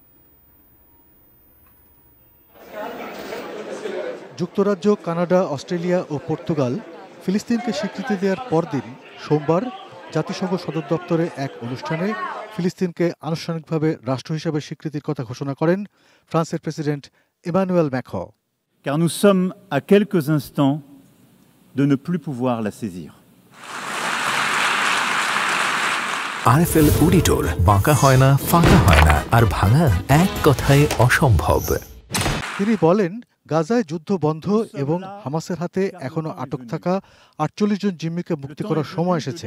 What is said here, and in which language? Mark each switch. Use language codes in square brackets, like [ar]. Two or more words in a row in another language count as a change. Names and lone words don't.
[bn] যুক্তরাজ্য, কানাডা, অস্ট্রেলিয়া ও পর্তুগাল ফিলিস্তিনকে স্বীকৃতি দেওয়ার পরদিন সোমবার জাতিসংঘ সদর দপ্তরে এক অনুষ্ঠানে ফিলিস্তিনকে আনুষ্ঠানিকভাবে রাষ্ট্র হিসেবে স্বীকৃতির কথা ঘোষণা করেন ফ্রান্সের প্রেসিডেন্ট ইমানুয়েল ম্যাক্রঁ। [fr] Car nous sommes à quelques instants de ne plus pouvoir la saisir. [bn] আরএফএল অডিটর, বাঁকা হয় না, ফাঁকা হয় না, আর ভাঙা এক কথায় অসম্ভব। তিনি বলেন, গাজায় যুদ্ধ বন্ধ এবং হামাসের হাতে এখনো আটক থাকা 48 জন জিম্মিকে মুক্তি করার সময় এসেছে।